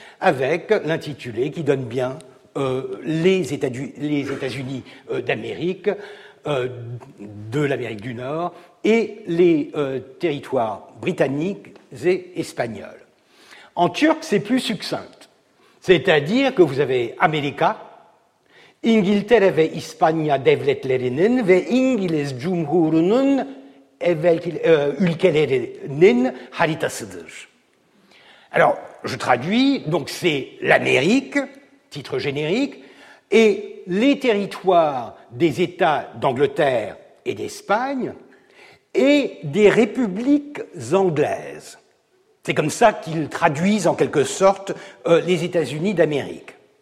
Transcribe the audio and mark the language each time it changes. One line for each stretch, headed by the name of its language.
French: avec l'intitulé qui donne bien les États-Unis d'Amérique, de l'Amérique du Nord, et les territoires britanniques et espagnols. En turc, c'est plus succinct. C'est-à-dire que vous avez
Turkish: América, Inghilterre ve İspanya devletlerinin ve İngiliz Cumhurunun ülkelerinin haritasıdır.
French: Alors, je traduis, donc c'est l'Amérique, titre générique, et les territoires des États d'Angleterre et d'Espagne et des républiques anglaises. C'est comme ça qu'ils traduisent en quelque sorte les États-Unis d'Amérique.